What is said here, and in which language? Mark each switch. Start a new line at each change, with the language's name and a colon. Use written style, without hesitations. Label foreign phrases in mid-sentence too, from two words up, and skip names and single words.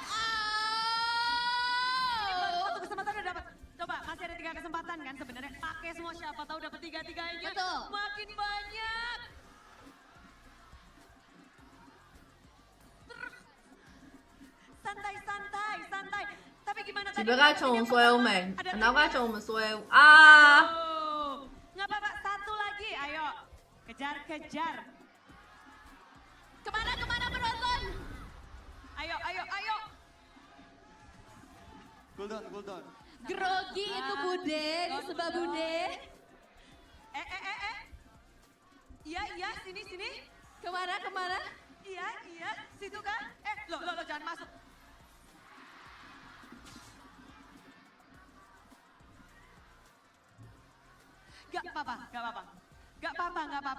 Indonesian: Ini baru 1 kesempatan udah dapat. Coba, masih ada 3 kesempatan kan sebenarnya. Pakai semua siapa tahu dapat 3-3-nya. Betul. Makin banyak. Santai. Tapi gimana
Burmese: ဒီ
Indonesian: tadi?
Burmese: ဘက်ကခြုံဆွဲအောင်မယ်
Indonesian: Ada
Burmese: အနောက်က
Indonesian: tiga.
Burmese: ခြုံမဆွဲဘူး
Indonesian: Oh, nggak apa-apa, 1 lagi, ayo. Kejar. Kemana penonton? Ayo.
English: Hold on.
Indonesian: Grogi itu Bude, di sebelah Bude. Iya, sini. Kemana? Iya, situ kan? Lo jangan masuk. Gak apa-apa.